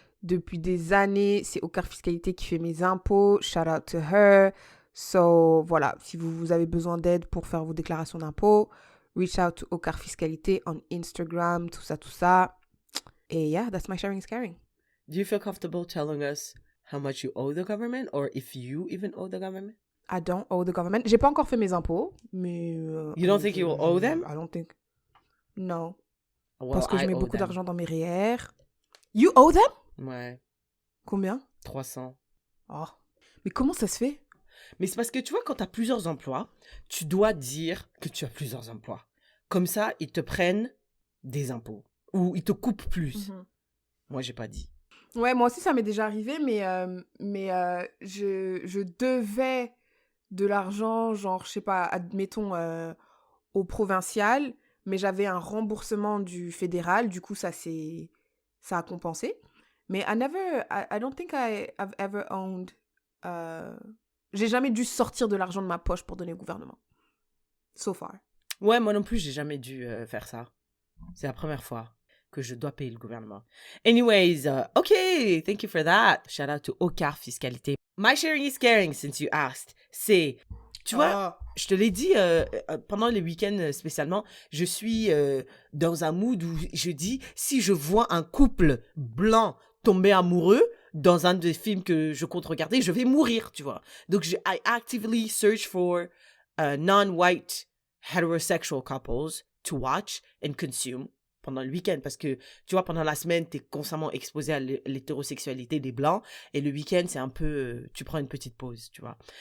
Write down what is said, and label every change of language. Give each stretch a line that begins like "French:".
French: Depuis des années, c'est Ocar Fiscalité qui fait mes impôts.
English: Shout out to her. So,
French: voilà, si vous avez besoin d'aide pour faire vos déclarations d'impôts,
English: reach out to Ocar Fiscalité on Instagram,
French: tout ça.
English: Et yeah, that's my sharing is caring. Do you feel comfortable telling us how much you owe the government or if you even owe the government? I don't owe the government.
French: J'ai pas encore fait mes impôts, mais...
English: you don't think you will owe them? I don't think... No. Well,
French: parce que je mets beaucoup
English: them.
French: d'argent dans mes REER.
English: You owe them?
French: Ouais. Combien? 300. Oh. Mais comment ça se fait? Mais c'est parce que tu vois, quand tu as plusieurs emplois, tu dois dire que tu as plusieurs emplois. Comme ça, ils te prennent des impôts. Ou ils te coupent plus. Mm-hmm. Moi, j'ai pas dit. Ouais, moi aussi, ça m'est déjà arrivé, mais je devais de l'argent, genre, je sais pas, admettons, au provincial, mais j'avais un remboursement du fédéral, du coup, ça a compensé.
English: Mais I don't think I've ever owned...
French: j'ai jamais dû sortir de l'argent de ma poche pour donner au gouvernement.
English: So far.
French: Ouais, moi non plus, j'ai jamais dû faire ça. C'est la première fois que je dois payer le gouvernement.
English: Anyways, okay, thank you for that. Shout out to Ocar Fiscalité. My sharing is caring, since you asked.
French: C'est, tu vois, je te l'ai dit pendant les week-ends spécialement, je suis dans un mood où je dis, si je vois un couple blanc tomber amoureux dans un des films que je compte regarder, je vais mourir, tu vois. Donc,
English: I actively search for non-white heterosexual couples to watch and consume
French: pendant le week-end, parce que, tu vois, pendant la semaine, t'es constamment exposé à l'hétérosexualité des Blancs, et le week-end, c'est un peu, tu prends une petite pause, tu vois.